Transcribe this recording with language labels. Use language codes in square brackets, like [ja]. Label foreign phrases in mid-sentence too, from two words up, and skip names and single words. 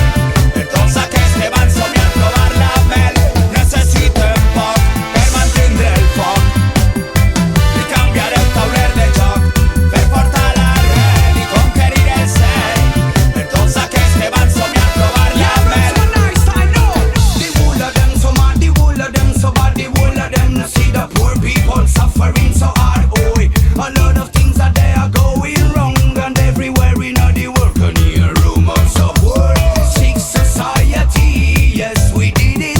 [ca] Per tots aquells que van somiar provar la mel, necessitem poc per mantindre el foc i canviar el tauler de joc, fer portar l'arrel i conquerir el cel. Per tots aquells que van somiar provar la mel. [en] The whole of them so mad, the whole of them so bad, the whole of them no see the poor people suffering so hard. Oh, a lot of things that they are going wrong, and everywhere in the world can hear rumors of war. Sick society, yes we did it.